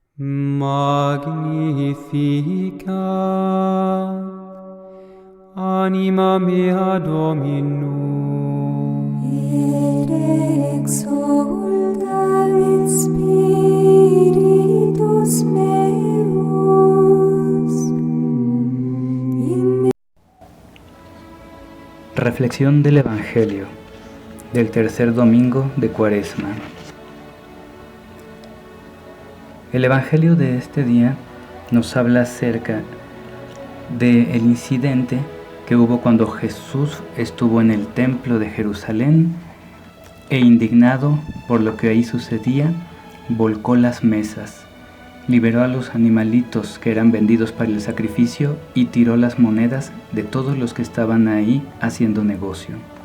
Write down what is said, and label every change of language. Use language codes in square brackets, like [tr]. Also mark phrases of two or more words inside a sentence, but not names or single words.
[la] Magnificat anima mea Dominum, et exsulta in spiritus meus. [es] Reflexión del Evangelio del tercer domingo de Cuaresma. El Evangelio de este día nos habla acerca del incidente que hubo cuando Jesús estuvo en el templo de Jerusalén e indignado por lo que ahí sucedía, volcó las mesas, liberó a los animalitos que eran vendidos para el sacrificio y tiró las monedas de todos los que estaban ahí haciendo negocio.